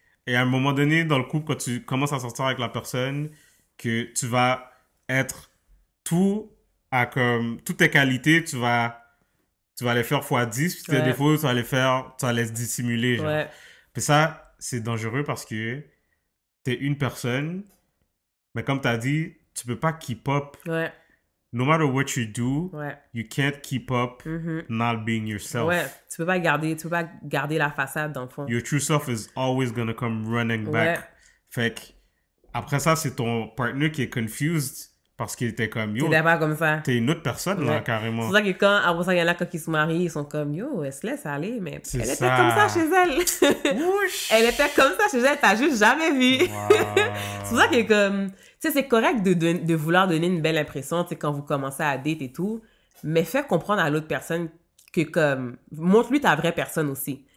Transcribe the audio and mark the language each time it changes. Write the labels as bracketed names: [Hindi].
[French] Et à un moment donné, dans le couple, quand tu commences à sortir avec la personne, que tu vas être toutes tes qualités, tu vas les faire x10, puis tes défauts, tu vas les dissimuler, genre. Puis ça, c'est dangereux parce que t'es une personne, mais comme t'as dit, tu peux pas [English] keep up. No matter what you do, you can't keep up not being yourself. [French] Tu peux pas garder la façade, dans le fond. [English] Your true self is always gonna come running back. [French] Fait que, après ça, c'est ton partner qui est confused parce qu'il était comme, yo, t'es pas comme ça. T'es une autre personne, là, carrément. C'est ça que après ça, il y en a quand ils se marient, ils sont comme, yo, elle se laisse aller, mais elle était comme ça chez elle. Elle était comme ça chez elle, t'as juste jamais vu. C'est pour ça que comme, tu sais, c'est correct de vouloir donner une belle impression, tu sais, quand vous commencez à date et tout, mais fais comprendre à l'autre personne que comme, montre-lui ta vraie personne aussi.